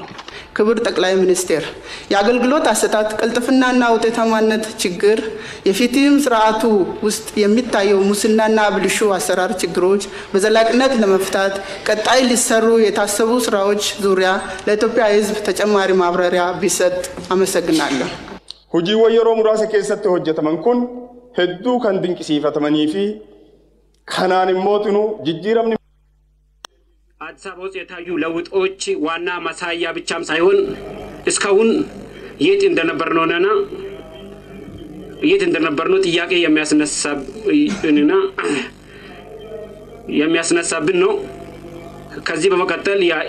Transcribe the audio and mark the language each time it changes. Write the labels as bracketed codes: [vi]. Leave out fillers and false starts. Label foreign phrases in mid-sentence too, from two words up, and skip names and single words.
[am] ክቡር ጠቅላይ ሚኒስትር የአገልግሎት አሰጣጥ ቅልጥፍናና ውጤታማነት ችግር፣ የፍትህ ስርዓቱ ውስጥ የሚታየው ሙስናና ብልሹ አሰራር ችግሮች በዘላቂነት ለመፍታት ቀጣይ ሊሰሩ የታሰቡ ስራዎች ዙሪያ ለኢትዮጵያ ሕዝብ ተጨማሪ ማብራሪያ ቢሰጥ አመሰግናለሁ። [om] hojiiwwan yeroo muraasa keessatti hojjetaman kun hedduu kan dinqisiifatamanii fi kanaan immoo jijjiiramni [am] አዲስ አበባ ውስጥ የታዩ ለውጦች ዋና ማሳያ ብቻም ሳይሆን እስካሁን የት እንደነበርነው ጥያቄ የሚያስነሳብን ነው። ከዚህ በመቀጠል